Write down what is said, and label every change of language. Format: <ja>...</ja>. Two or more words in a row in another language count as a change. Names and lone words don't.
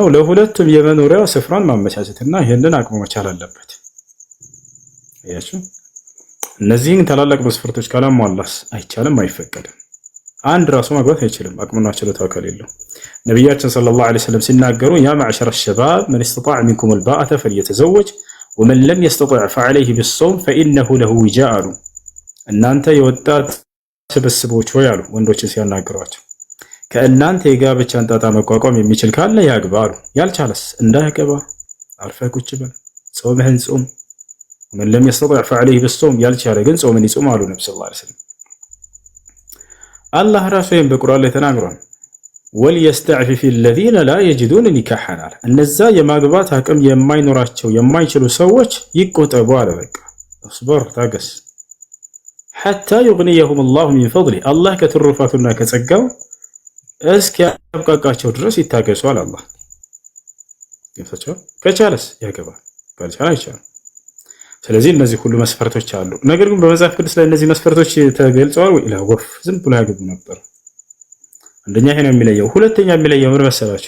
<am>ለሁለቱም የመኖሪያ ስፍራን ማመቻቸትና ይሄንን አቅሙ መቻል አለበት። ያችሁ እነዚህን ታላላቅ መስፈርቶች ካላሟላስ አይቻልም፣ አይፈቀድም። አንድ ራሱ ማግባት አይችልም አቅሙና ችሎታው ከሌለው። ነብያችን</am> <ar>صلى الله عليه وسلم</ar> <am>ሲናገሩ</am> <ar>يا معشر الشباب من استطاع منكم الباءة فليتزوج ومن لم يستطع فعليه بالصوم فإنه له وجاء</ar> <am>እናንተ የወጣት ስብስቦች ሆይ አሉ ወንዶችን ሲያናግሯቸው ከእናንተ የጋብቻን ጣጣ መቋቋም የሚችል ካለ ያግባ አሉ። ያልቻለስ እንዳያገባ አርፈህ ቁጭ በል፣ ጾምህን ጾም።</am> <ar>من لم يستطع فعليه بالصوم</ar> <am>ያልቻለ ግን ጾምን ይጾም አሉ ነብዩ</am> <ar>صلى الله عليه وسلم።</ar> <am>አላህ ራሱ ይህን በቁርአን ላይ ተናግሯል።</am> <ar>وليستعفف الذين لا يجدون نكاحا</ar> <am>አለ። እነዛ የማግባት አቅም የማይኖራቸው የማይችሉ ሰዎች ይቆጠቡ አለ። በቃ አስበር ታገስ</am> <ar>حتى يغنيهم الله من فضله</ar> <am>الله ከትሩፋቱና ከጸጋው እስኪያብቃቃቸው ድረስ ይታገሱ አለ አላህ። ከቻለስ ያገባል፣ ካልቻለ አይቻልም። ስለዚህ እነዚህ ሁሉ መስፈርቶች አሉ። ነገር ግን በመጽሐፍ ቅዱስ ላይ እነዚህ መስፈርቶች ተገልጸዋል ወይ? ወፍ ዝም ብሎ ያገቡ ነበር። አንደኛ ይሄ ነው የሚለየው። ሁለተኛ የሚለየው ምን መሰላችሁ?</am>